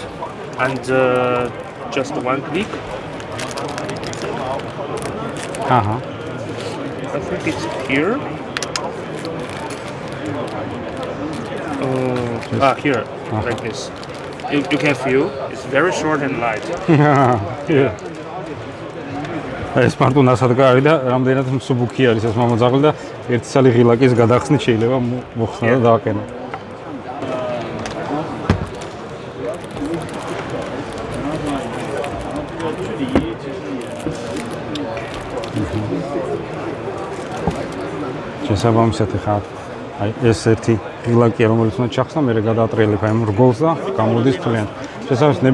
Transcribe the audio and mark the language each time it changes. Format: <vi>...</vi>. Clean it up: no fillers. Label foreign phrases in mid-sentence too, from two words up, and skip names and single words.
<en>And just one click. I think it's here. Here, like this. You can feel it's very short and light. Yeah.</en> <ka>ეს მარტო ნასადგა არის და რამდენად მსუბუქი არის ეს მამოძაღლი და ერთი სალი ღილაკის გადახსნით შეიძლება მოხსნა და დააყენო. შესაბამისად ხა აი ეს ერთი ღილაკია რომელიც უნდა ჩახსნა, მე გადაატრიალებ აი ამ რგოლს და გამოდის ფლიან.</ka>